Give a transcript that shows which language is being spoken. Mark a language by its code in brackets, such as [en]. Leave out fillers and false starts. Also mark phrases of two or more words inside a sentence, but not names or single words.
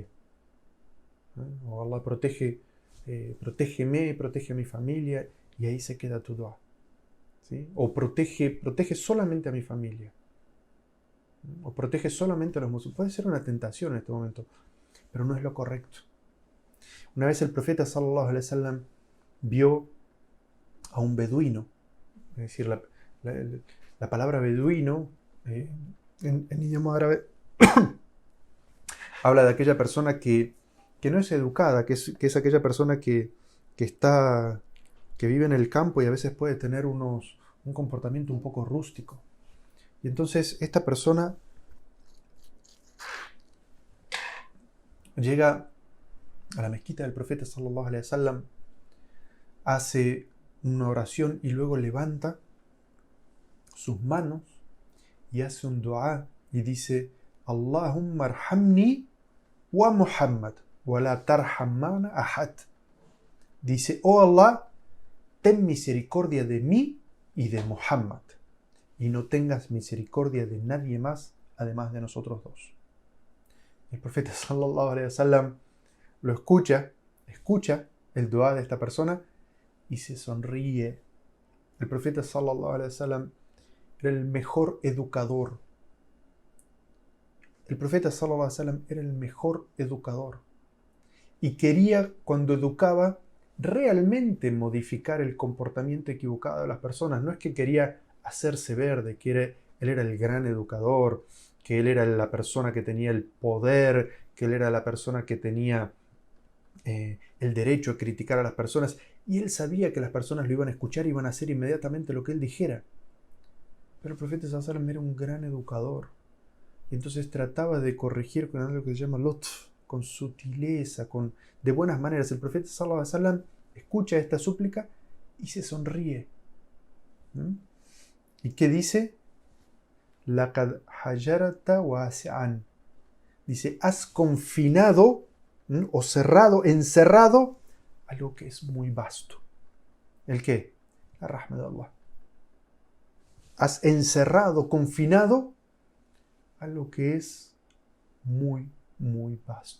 [es] O Allah, protégeme, protege a mi familia, y ahí se queda tu dua. ¿Sí? O protege solamente a mi familia. O protege solamente a los musulmanes. Puede ser una tentación en este momento, pero no es lo correcto. Una vez el profeta [ar] صلى الله عليه وسلم [es] vio a un beduino. Es decir, la palabra beduino en idioma árabe habla de aquella persona que no es educada, que es aquella persona que vive en el campo y a veces puede tener un comportamiento un poco rústico. Y entonces esta persona llega a la mezquita del profeta [ar] صلى الله عليه وسلم, [es] hace una oración y luego levanta sus manos y hace un dua y dice: [ar] اللهم ارحمني ومحمد ولا ترحمنا أحد. [es] Dice: oh Allah, ten misericordia de mí y de Muhammad, y no tengas misericordia de nadie más además de nosotros dos. El profeta [ar] صلى الله عليه وسلم [es] lo escucha el dua de esta persona y se sonríe. El profeta [ar] صلى الله عليه وسلم [es] era el mejor educador. El profeta [ar] صلى الله عليه وسلم [es] era el mejor educador. Y quería, cuando educaba, realmente modificar el comportamiento equivocado de las personas. No es que quería hacerse ver de que él era el gran educador, que él era la persona que tenía el poder, que él era la persona que tenía el derecho a criticar a las personas. Y él sabía que las personas lo iban a escuchar y iban a hacer inmediatamente lo que él dijera. Pero el profeta [ar] صلى الله عليه وسلم [es] era un gran educador. Y entonces trataba de corregir con algo que se llama lutf, con sutileza, de buenas maneras. El profeta [ar] صلى الله عليه وسلم [es] escucha esta súplica y se sonríe. ¿Y qué dice? [ar] لقد حجرت واسعا. [es] Dice: has confinado o cerrado, encerrado algo que es muy vasto. ¿El qué? La rahma de Allah. Has encerrado, confinado algo que es muy, muy vasto.